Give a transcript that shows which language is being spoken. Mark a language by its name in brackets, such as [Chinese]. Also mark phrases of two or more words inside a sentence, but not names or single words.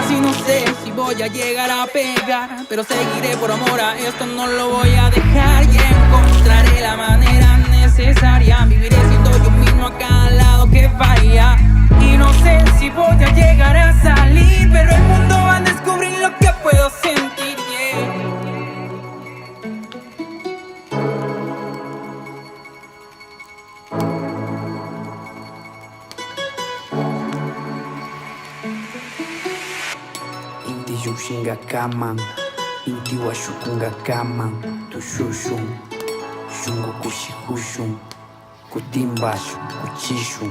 [Spanish] Y no sé si voy a llegar a pegar, pero seguiré por amor a esto, no lo voy a dejar. Y encontraré la manera necesaria, viviré siendo yo mismo a cada lado que vaya. Y no sé si voy a llegar a salir, pero el mundo va a descubrir lo que puedo sentir, yeah. [Quechua] Inti yushinga kaman, inti washukunga kaman, tushushun, shungo kushihushun, kutimbashu, kuchishun.